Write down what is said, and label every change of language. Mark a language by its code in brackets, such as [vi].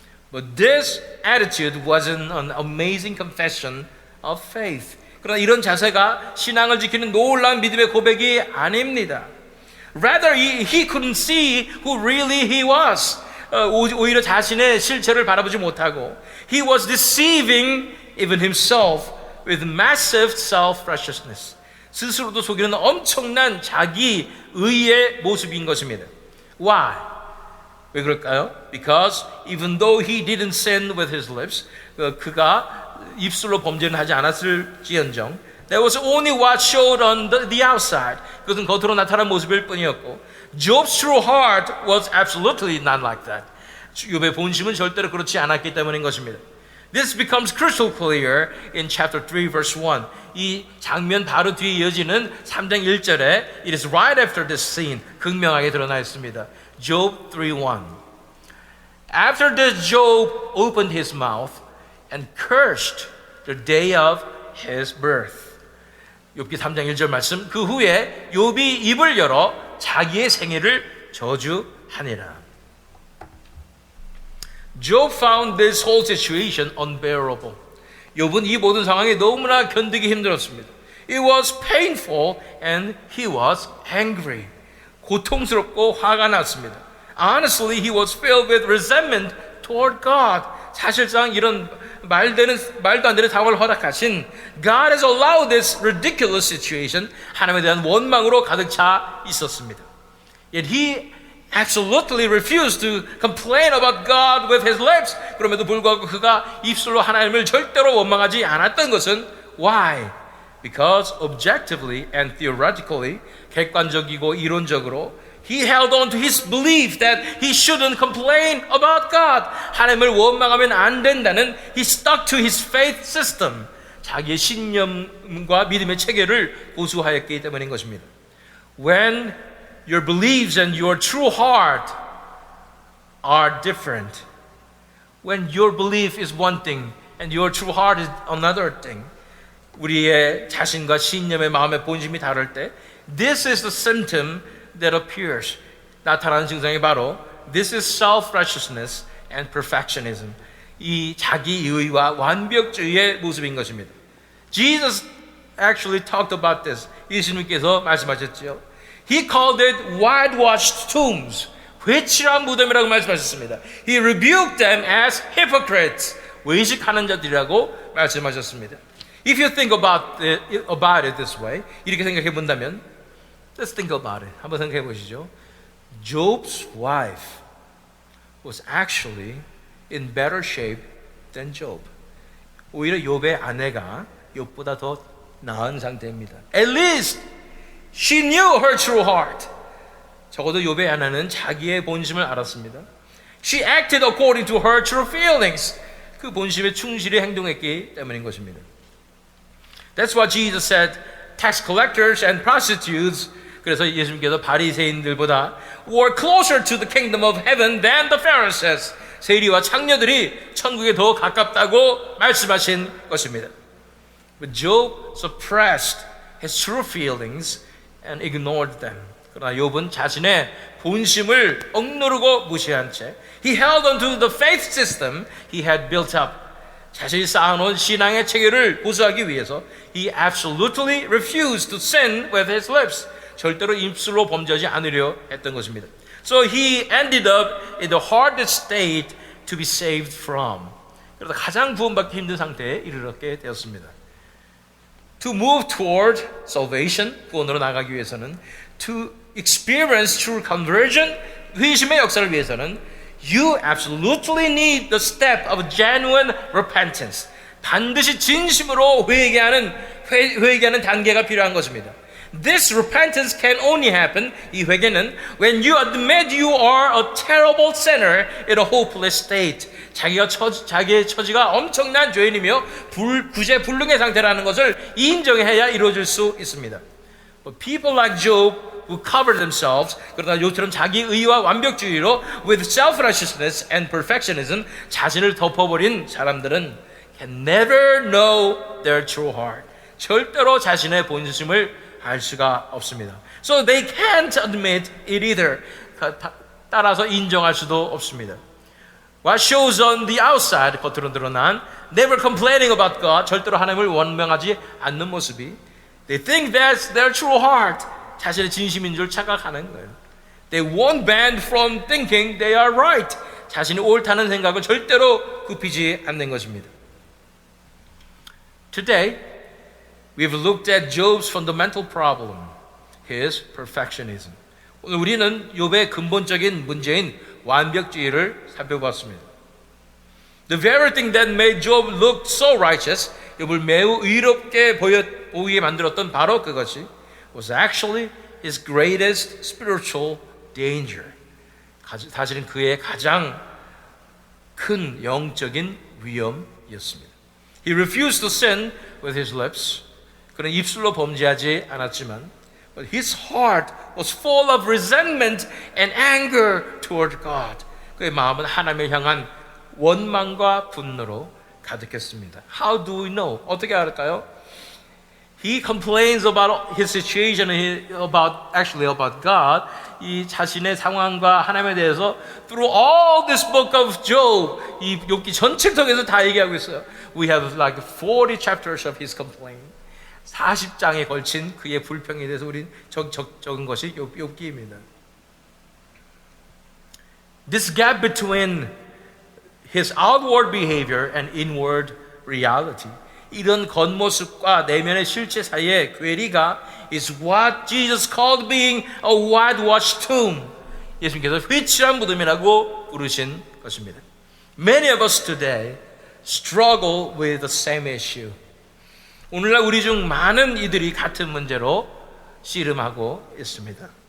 [en] But this attitude wasn't an amazing confession of faith. [ko] 그러나 이런 자세가 신앙을 지키는 놀라운 믿음의 고백이 아닙니다. [en] Rather, he couldn't see who really he was. [ko] 오히려 자신의 실체를 바라보지 못하고 [en] he was deceiving even himself with massive self-righteousness. [ko] 스스로도 속이는 엄청난 자기 의의 모습인 것입니다. [en] Why? [ko] 왜 그럴까요? [en] Because even though he didn't sin with his lips, [ko] 그가 입술로 범죄는 하지 않았을지언정 [en] that was only what showed on the outside. [ko] 그것은 겉으로 나타난 모습일 뿐이었고 [en] Job's true heart was absolutely not like that. [ko] 욥의 본심은 절대로 그렇지 않았기 때문인 것입니다. [en] This becomes crystal clear in chapter 3 verse 1. [ko] 이 장면 바로 뒤에 이어지는 3장 1절에 [en] It is right after this scene [ko] 극명하게 드러나 있습니다. [en] Job 3:1. After this Job opened his mouth and cursed the day of his birth. [ko] 욥기 3장 1절 말씀. 그 후에 욥이 입을 열어 자기의 생애를 저주하니라. [en] Job found this whole situation unbearable. [ko] 욥은 이 모든 상황이 너무나 견디기 힘들었습니다. [en] It was painful and he was angry. [ko] 고통스럽고 화가 났습니다. [en] Honestly, he was filled with resentment toward God. [ko] 사실상 이런 말도 안 되는 상황을 허락하신 [en] God has allowed this ridiculous situation. [ko] 하나님에 대한 원망으로 가득 차 있었습니다. [en] Yet he absolutely refused to complain about God with his lips. [ko] 그럼에도 불구하고 그가 입술로 하나님을 절대로 원망하지 않았던 것은 [en] why? Because objectively and theoretically, [ko] 객관적이고 이론적으로 [en] he held on to his belief that he shouldn't complain about God. [ko] 하나님을 원망하면 안 된다는 [en] he stuck to his faith system. [ko] 자기의 신념과 믿음의 체계를 고수하였기 때문인 것입니다. [en] When your beliefs and your true heart are different, when your belief is one thing and your true heart is another thing, [ko] 우리의 자신과 신념의 마음의 본심이 다를 때 [en] this is the symptom that appears. [ko] 나타나는 증상이 바로 [en] this is self-righteousness and perfectionism. [ko] 이 자기의와 완벽주의의 모습인 것입니다. [en] Jesus actually talked about this. [ko] 예수님께서 말씀하셨죠. [en] He called it whitewashed tombs. [ko] 회칠한 무덤이라고 말씀하셨습니다. [en] He rebuked them as hypocrites. [ko] 외식하는 자들이라고 말씀하셨습니다. [en] If you think about it this way, [ko] 이렇게 생각해 본다면, [en] let's think about it. [ko] 한번 생각해 보시죠. [en] Job's wife was actually in better shape than Job. [ko] 오히려 욥의 아내가 욥보다 더 나은 상태입니다. [en] At least she knew her true heart. [ko] 적어도 욥의 아내는 자기의 본심을 알았습니다. [en] She acted according to her true feelings. [ko] 그 본심에 충실히 행동했기 때문인 것입니다. [en] That's what Jesus said. Tax collectors and prostitutes. [ko] 그래서 예수님께서 바리새인들보다 [en] were closer to the kingdom of heaven than the Pharisees. [ko] 세리와 창녀들이 천국에 더 가깝다고 말씀하신 것입니다. [en] But Job suppressed his true feelings and ignored them. [ko] 그러나 욥은 자신의 본심을 억누르고 무시한 채 [en] he held on to the faith system he had built up. [ko] 자신이 쌓아놓은 신앙의 체계를 고수하기 위해서 [en] he absolutely refused to sin with his lips. [ko] 절대로 입술로 범죄하지 않으려 했던 것입니다. [en] So he ended up in the hardest state to be saved from. [ko] 그래서 가장 구원받기 힘든 상태에 이르렀게 되었습니다. [en] To move toward salvation, [ko] 구원으로 나가기 위해서는 [en] to experience true conversion, [ko] 회심의 역사를 위해서는 [en] you absolutely need the step of genuine repentance. [ko] 반드시 진심으로 회개하는 단계가 필요한 것입니다. [en] This repentance can only happen, [ko] 이 회개는 [en] when you admit you are a terrible sinner in a hopeless state. [ko] 자기의 처지가 엄청난 죄인이며 구제불능의 상태라는 것을 인정해야 이루어질 수 있습니다. [en] But people like Job who cover themselves, [ko] 그러나 욥처럼 자기 의와 완벽주의로 [en] with self-righteousness and perfectionism [ko] 자신을 덮어버린 사람들은 [en] can never know their true heart. [ko] 절대로 자신의 본심을 알 수가 없습니다. [en] So they can't admit it either. [ko] 따라서 인정할 수도 없습니다. [en] What shows on the outside, [ko] 겉으로 드러난 [en] never complaining about God, [ko] 절대로 하나님을 원망하지 않는 모습이 [en] They think that's their true heart, [ko] 자신의 진심인 줄 착각하는 거예요. [en] They won't bend from thinking they are right, [ko] 자신이 옳다는 생각을 절대로 굽히지 않는 것입니다. [en] Today, we've looked at Job's fundamental problem, his perfectionism. [ko] 오늘 우리는 욥의 근본적인 문제인 완벽주의를 살펴봤습니다. [en] The very thing that made Job look so righteous, [ko] 욥을 매우 의롭게 보이게 만들었던 바로 그것이 [en] was actually his greatest spiritual danger. [ko] 사실은 그의 가장 큰 영적인 위험이었습니다. [en] He refused to sin with his lips. [ko] 그는 입술로 범죄하지 않았지만 [en] but his heart was full of resentment and anger toward God. [ko] 그의 마음은 하나님을 향한 원망과 분노로 가득했습니다. [en] How do we know? [ko] 어떻게 알을까요? [en] He complains about his situation about God. [ko] 이 자신의 상황과 하나님에 대해서 [en] through all this book of Job, [ko] 이 욥기 전체 통해서 다 얘기하고 있어요. [en] We have like 40 chapters of his complaint. [ko] 40장에 걸친 그의 불평에 대해서 우린 적은 것이 욥기입니다. [en] This gap between his outward behavior and inward reality. [ko] 이런 겉모습과 내면의 실체 사이의 괴리가 [en] is what Jesus called being a whitewashed tomb. [ko] 예수님께서 휘칠한 무덤이라고 부르신 것입니다. [en] Many of us today struggle with the same issue. [ko] 오늘날 우리 중 많은 이들이 같은 문제로 씨름하고 있습니다.